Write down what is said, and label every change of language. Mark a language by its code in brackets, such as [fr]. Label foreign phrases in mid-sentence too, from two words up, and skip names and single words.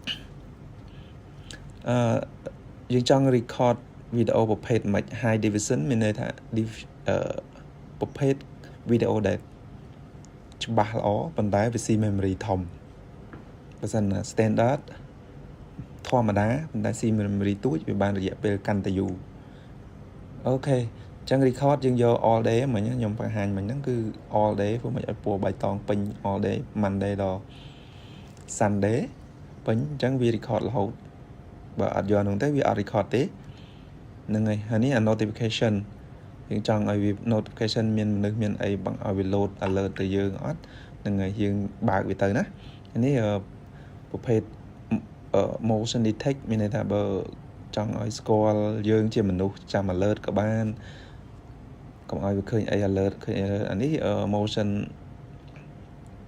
[km] យើងចង់ record វីដេអូប្រភេទមិន [en] high definition [km] មានន័យថាប្រភេទវីដេអូដែលច្បាស់ល្អប៉ុន្តែវាស៊ី memory ធំបើសិន standard ធម្មតាប៉ុន្តែស៊ី memory ទូចវាបានរយៈពេលកាន់តែយូរអូខេអញ្ចឹង record យើងយក [en] all day [km] មិញខ្ញុំបង្ហាញមិញហ្នឹងគឺ [en] all day [km] ព្រោះ មិនឲ្យពណ៌បៃតងពេញ [en] all day Monday [km] ដល់ Sunday ពេញអញ្ចឹងវា record រហូតបើអត់ យកហ្នឹងទៅវាអត់ record ទេហ្នឹងហើយនេះ notification យើងចង់ឲ្យវា notification មានមនុស្សមានអីបង្ឲ្យវា [en] load alert [km] ទៅយើងអត់ហ្នឹងហើយយើងបើកវាទៅណានេះប្រភេទ [en] motion detect [km] មានន័យថាបើចង់ឲ្យស្គាល់យើងជាមនុស្សចាំ alert ក៏បានកុំឲ្យវាឃើញអី alert ឃើញ alert អានេះ motion